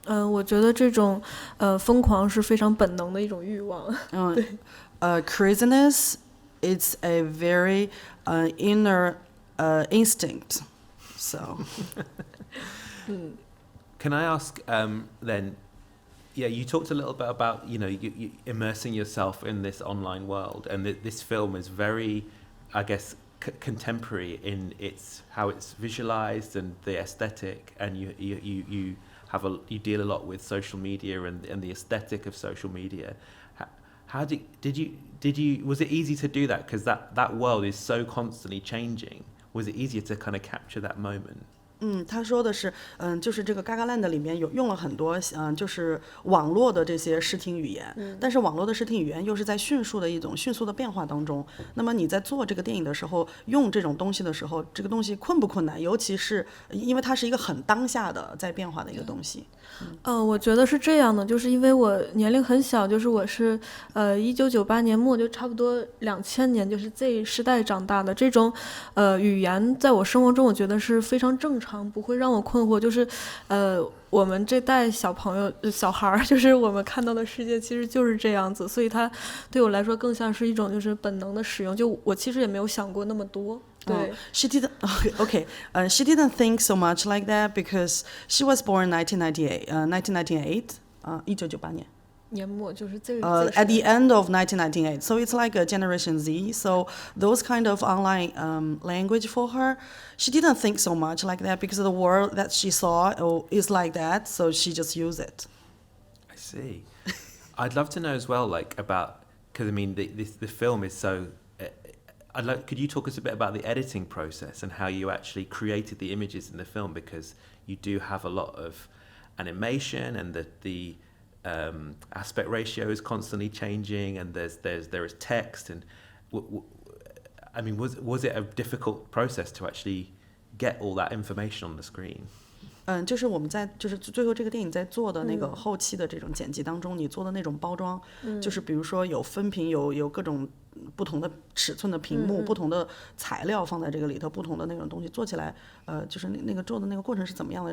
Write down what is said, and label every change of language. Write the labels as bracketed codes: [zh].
[zh] 我觉得这种疯狂是非常本能的一种欲望。对 [en] ，craziness it's a very inner instinct. So, Can I ask then? Yeah, you talked a little bit about you immersing yourself in this online world, and this film is very, I guess, contemporary in how it's visualized and the aesthetic, and you deal a lot with social media and the aesthetic of social media. How did you was it easy to do that, because that world is so constantly changing? Was it easier to kind of capture that moment? [zh] 他说的是，就是这个 Gagaland 里面用了很多，就是网络的这些视听语言，但是网络的视听语言又是在迅速的变化当中。那么你在做这个电影的时候，用这种东西的时候，这个东西困不困难？尤其是因为它是一个很当下的在变化的一个东西。我觉得是这样的，就是因为我年龄很小，就是我是1998年末，就差不多2000年，就是 Z 时代长大的，这种语言在我生活中我觉得是非常正常，不会让我困惑，就是我们这代小孩就是我们看到的世界其实就是这样子，所以它对我来说更像是一种就是本能的使用，就我其实也没有想过那么多。 [en] She didn't. Okay. She didn't think so much like that because she was born 1998. [zh] 1998年。年末就是 [en] at the end of 1998, so it's like a Generation Z. So those kind of online language for her, she didn't think so much like that because the world that she saw is like that. So she just used it. I see. I'd love to know as well, like because I mean the film is so. Could you talk us a bit about the editing process and how you actually created the images in the film, because you do have a lot of animation and the aspect ratio is constantly changing, and there is text, and I mean, was it a difficult process to actually get all that information on the screen? [zh] 就是我们在就是最后这个电影在做的那个后期的这种剪辑当中，你做的那种包装，就是比如说有分屏，有各种不同的尺寸的屏幕，不同的材料放在这个里头，不同的那种东西做起来，就是那个做的那个过程是怎么样的？